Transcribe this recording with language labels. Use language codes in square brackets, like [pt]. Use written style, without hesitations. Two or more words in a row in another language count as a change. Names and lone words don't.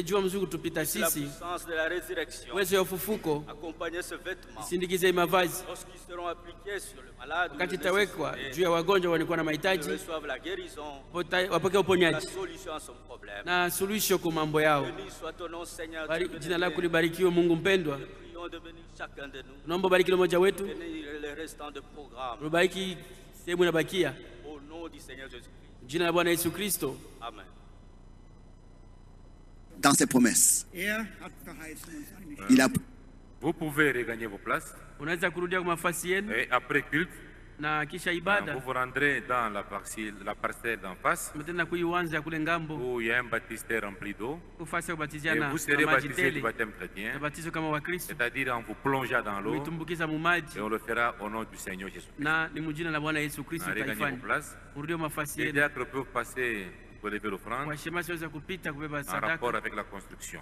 [fr] puissance de la résurrection, accompagner ce vêtement, lorsqu'ils seront appliqués sur le malade, ils reçoivent la guérison, la solution à son problème. Béni soit ton nom, Seigneur. [sw] Jina lako libarikiwe Mungu mpendwa. Naomba ubariki mmoja wetu. Ubariki sehemu inabakia. Jina la Bwana Yesu Kristo. Amen. [fr] Dans ses promesses. Vous pouvez regagner vos places. [sw] Unaweza kurudia kwa nafasi yenu. [fr] Et après culte, [sw] na kisha ibada [fr] vous vous rendrez dans la parcelle d'en face [sw] mtenda kuianza kule ngambo [fr] où il y a un baptistère rempli d'eau. Vous serez baptisé du baptême chrétien, c'est-à-dire en vous plongeant dans l'eau, et on le fera au nom du Seigneur Jésus-Christ. Regagner vos places. Les diacres peuvent passer pour lever l'offrande en rapport avec la construction.